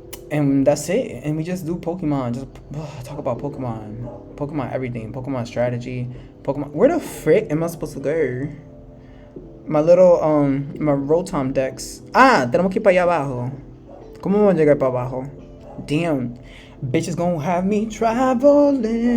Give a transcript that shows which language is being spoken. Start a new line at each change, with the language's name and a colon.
English: And that's it. And we just do Pokemon. Just talk about Pokemon. Pokemon everything. Pokemon strategy. Pokemon. Where the frick am I supposed to go? My little, my Rotom Dex.
Spanish: Tenemos que ir para allá abajo. ¿Cómo vamos a llegar para abajo?
English: Damn. Bitches gonna have me traveling.